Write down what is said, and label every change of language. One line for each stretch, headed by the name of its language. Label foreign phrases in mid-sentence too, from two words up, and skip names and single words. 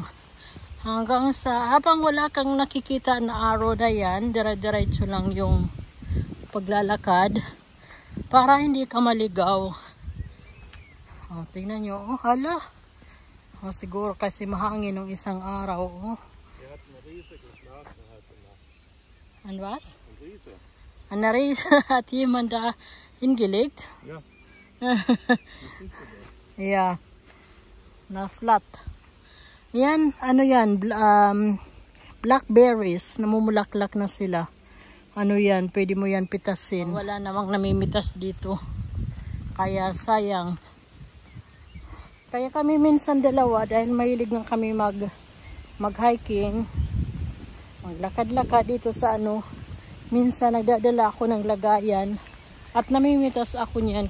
Filipino: Hanggang habang wala kang nakikita na arrow na yan, dire-diretso lang yung paglalakad para hindi ka maligaw. Tingnan nyo. Hala. Siguro kasi mahangin ng isang araw.
German: Und was? Eine Riese hat jemand da hingelegt? Ja. Yeah.
Filipino: Na flat. Yan, yan, blackberries, namumulaklak na sila. Yan, pwede mo yan pitasin. Wala namang namimitas dito. Kaya sayang. Kaya kami minsan dalawa, dahil mahilig nga kami mag-hiking, maglakad-lakad dito sa minsan nagdadala ako ng lagayan at namimitas ako niyan.